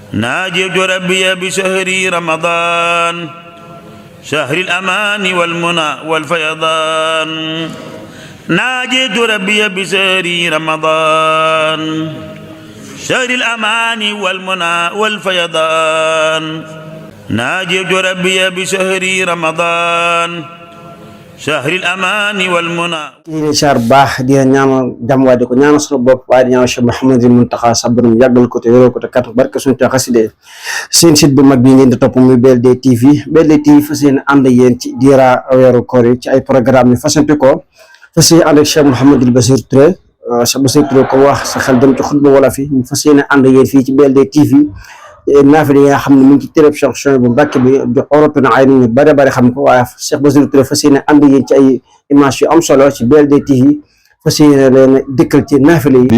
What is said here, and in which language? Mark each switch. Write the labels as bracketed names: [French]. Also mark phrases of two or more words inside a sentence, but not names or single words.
[Arabic] ناجيت ربي بشهر رمضان شهر الأمان والمنى والفيضان ناجيت ربي بشهر رمضان شهر الأمان والمنى والفيضان ناجيت ربي بشهر رمضان شهر الأمان والمنى [Wolof] di char baax di ñaanal jàmm waaye di ko ñaanal sunu bopp waaye di ñaanal Cheikh Mouhamadul Mountakha sa borom yàggal ko te wéral ko te kat barke suñu te xaside seen site bu mag bi ngeen di topp muy BLD TV BLD TV fas yéene ànd ak yéen ci diira weeru koor yi ci ay programme yi fasante ko fas yéene ànd ak Cheikh Mouhamadul Bachir Touré Cheikh Bachir Touré ko wax sa xel dem ci xutba wala fi ñu fas yéene ànd ak yéen fii ci BLD TV naafile yi nga xam ne mu ngi ci téléb Cheikh Souhaïbou Mbacké bi di Hurratun Ayni ñu bare bare xam ko waaye Cheikh Bachir Touré fas yéene ànd ak yéen ci ay image yu am solo ci BLD TV fas yéene leen dëkkal ci naafile yi